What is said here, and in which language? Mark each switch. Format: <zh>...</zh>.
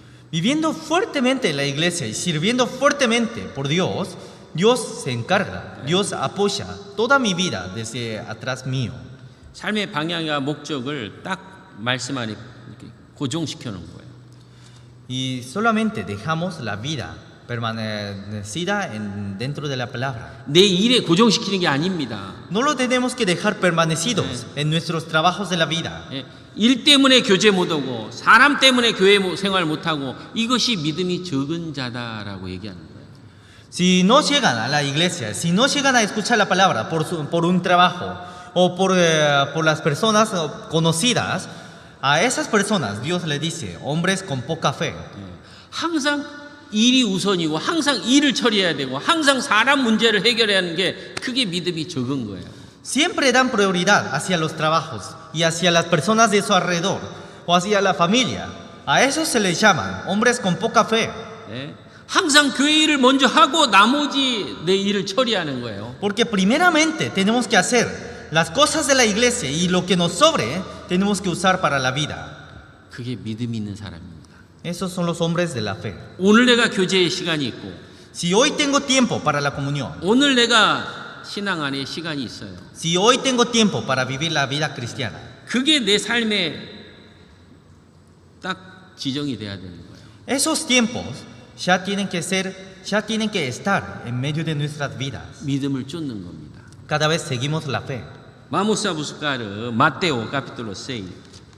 <es>Viviendo fuertemente en la iglesia y sirviendo fuertemente por Dios, Dios se encarga, Dios apoya toda mi vida desde atrás mío.</es> <ko>삶의 방향과 목적을 딱 말씀 안에 이렇게 고정시켜 놓은 거예요.</ko> <es>Y solamente dejamos la vida permanecida dentro de la palabra.</es> <ko>내 일에 고정시키는 게 아닙니다.</ko> <es>No lo tenemos que dejar permanecidos en nuestros trabajos de la vida.</es> <ko>일 때문에 교제 못하고 사람 때문에 교회 생활 못하고 이것이 믿음이 적은 자다라고 얘기하는 거예요.</ko> <es>Si no llegan a la iglesia, si no llegan a escuchar la palabra por un trabajo o por las personas conocidas, a esas personas Dios le dice, hombres con poca fe.</es> <ko>항상 일이 우선이고 항상 일을 처리해야 되고 항상 사람 문제를 해결해야 하는 게 그게 믿음이 적은 거예요.</ko> <es>Siempre dan prioridad hacia los trabajos y hacia las personas de su alrededor o hacia la familia. A esos se les llaman hombres con poca fe.</es> <ko>항상 교회 일을 먼저 하고 나머지 내 일을 처리하는 거예요.</ko> <es>Porque primeramente tenemos que hacer las cosas de la iglesia y lo que nos sobre tenemos que usar para la vida.</es> <ko>그게 믿음이 있는 사람입니다.</ko> <es>Esos son los hombres de la fe.</es> <ko>오늘 내가 교제의 시간이 있고</ko> <es>Si hoy tengo tiempo para la comunión,</es> <ko>오늘 내가 신앙 안에 시간이 있어요.</ko> <es>si hoy tengo tiempo para vivir la vida cristiana,</es> <ko>그게 내 삶에 딱 지정이 돼야 되는 거예요.</ko> <es>esos tiempos ya tienen que estar en medio de nuestras vidas.</es> <ko>믿음을 쫓는 겁니다.</ko> <es>Cada vez seguimos la fe. Vamos a buscar Mateo capítulo 6.</es>